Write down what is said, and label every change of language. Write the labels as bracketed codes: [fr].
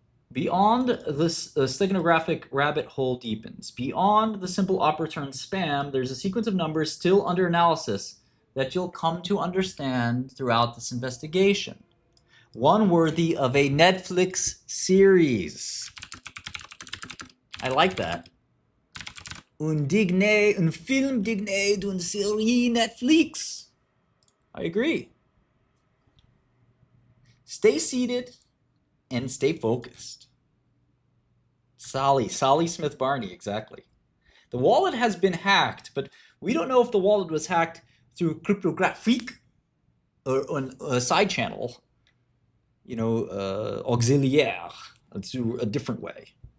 [en] Beyond this steganographic rabbit hole deepens. Beyond the simple op return spam, there's a sequence of numbers still under analysis that you'll come to understand throughout this investigation. One worthy of a Netflix series. I like that. [fr] Un film digne d'une série Netflix. [en] I agree. Stay seated and stay focused. Sally Smith Barney, exactly. The wallet has been hacked, but we don't know if the wallet was hacked through cryptographique or on a side channel, auxiliaire, through a different way.